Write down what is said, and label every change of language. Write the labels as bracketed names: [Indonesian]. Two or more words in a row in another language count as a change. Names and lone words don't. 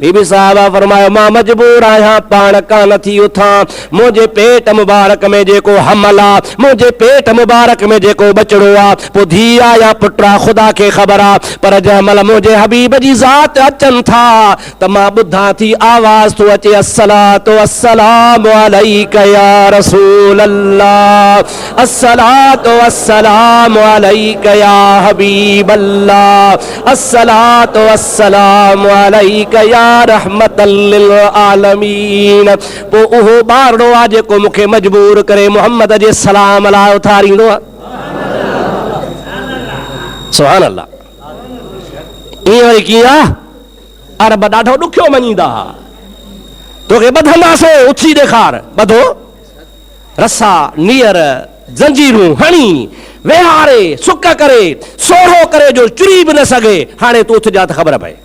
[Sindhi] बीबी साहबा फरमायो मां मजबूर आहियां पाण कान थी उथां मुंहिंजे पेट मुबारक में जेको हमल आहे मुंहिंजे पेट मुबारक में जेको बचड़ो आहे पोइ धीउ आहे या पुटु आहे ख़ुदा खे ख़बर आहे पर जंहिं महिल मुंहिंजे हबीब जी ज़ात अचनि था त मां ॿुधां थी आवाज़ थो अचे [Arabic] الصلاة والسلام عليك يا رسول الله الصلاة والسلام عليك يا حبيب الله الصلاة والسلام عليك يا رحمة للعالمين. [Sindhi] पोइ उहो ॿारड़ो आहे जेको मूंखे मजबूर करे मुहम्मद जे सलाम लाइ उथारींदो आहे। [Arabic] سبحان الله. [Sindhi] ईअं वरी कीअं आहे अरब ॾाढो ॾुखियो मञींदा तोखे ॿधंदासीं उथी ॾेखार ॿधो रसा नीर जंजीरूं हणी वेहारे सुक करे सोढ़ो करे जो चुरी बि न सघे हाणे तूं उथजा त ख़बर पए।